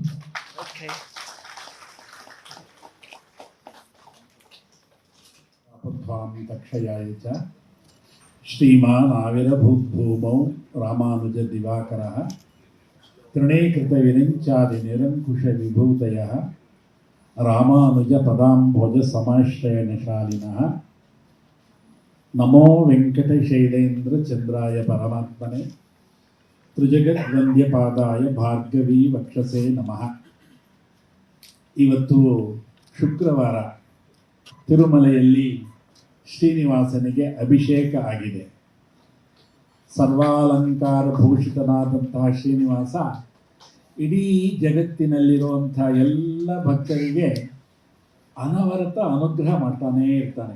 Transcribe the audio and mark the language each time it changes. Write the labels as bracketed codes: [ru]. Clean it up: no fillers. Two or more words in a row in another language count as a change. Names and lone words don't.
[sa] తక్షయాయ చ శ్రీమాన్ ఆవిరభూద్భూమౌ రామానుజ దివాకరః త్రిణీకృత విరించాది నిరంకుశ విభూతయః రామానుజ పదాంభోజ సమాశ్రయనశాలినః నమో వెంకటశైలేంద్ర చంద్రాయ పరమాత్మనే ತ್ರಿಜಗದ್ವಂದ್ಯಪಾದಾಯ ಭಾರ್ಗವಿ ವಕ್ಷಸೇ ನಮಃ. [kn] ಇವತ್ತು ಶುಕ್ರವಾರ ತಿರುಮಲೆಯಲ್ಲಿ ಶ್ರೀನಿವಾಸನಿಗೆ ಅಭಿಷೇಕ ಆಗಿದೆ. ಸರ್ವಾಲಂಕಾರ ಭೂಷಿತನಾದಂತಹ ಶ್ರೀನಿವಾಸ ಇಡೀ ಜಗತ್ತಿನಲ್ಲಿರುವಂಥ ಎಲ್ಲ ಭಕ್ತರಿಗೆ ಅನವರತ ಅನುಗ್ರಹ ಮಾಡ್ತಾನೇ ಇರ್ತಾನೆ.